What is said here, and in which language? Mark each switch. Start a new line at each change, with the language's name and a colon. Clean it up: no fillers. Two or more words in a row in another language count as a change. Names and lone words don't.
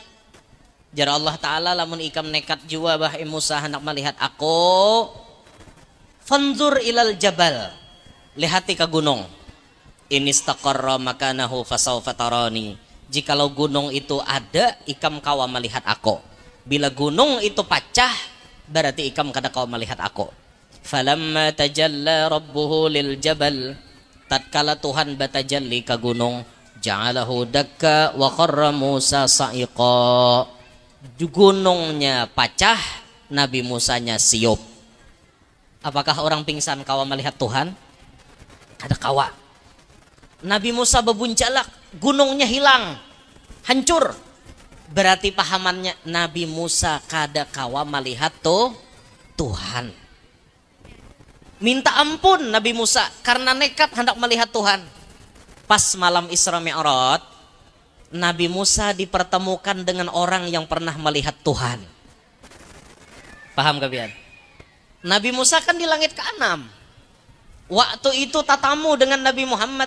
Banjar: Jar Allah Ta'ala lamun ikam nekat jua bah Musa hendak melihat aku,
Arabic: فانظر إلى الجبل,
Banjar: lihati ke gunung.
Arabic: إن استقر مكانه فسوف تراني.
Banjar: Jikalau gunung itu ada, ikam kawa melihat aku. Bila gunung itu pecah, berarti ikam kada kawa melihat aku.
Arabic: فلما تجلى ربه للجبل,
Banjar: tatkala Tuhan batajalli ke gunung,
Arabic: جعله دكا وخر موسى صعقا.
Banjar: Gunungnya pecah, Nabi Musanya siup. Apakah orang pingsan kawa melihat Tuhan? Kada kawa. Nabi Musa bebuncalak, gunungnya hilang, hancur. Berarti pahamannya Nabi Musa kada kawa melihat Tuhan. Minta ampun Nabi Musa karena nekat hendak melihat Tuhan. Pas malam Isra Mi'raj, Nabi Musa dipertemukan dengan orang yang pernah melihat Tuhan. Paham kalian? Nabi Musa kan di langit ke-6. Waktu itu tatamu dengan Nabi Muhammad.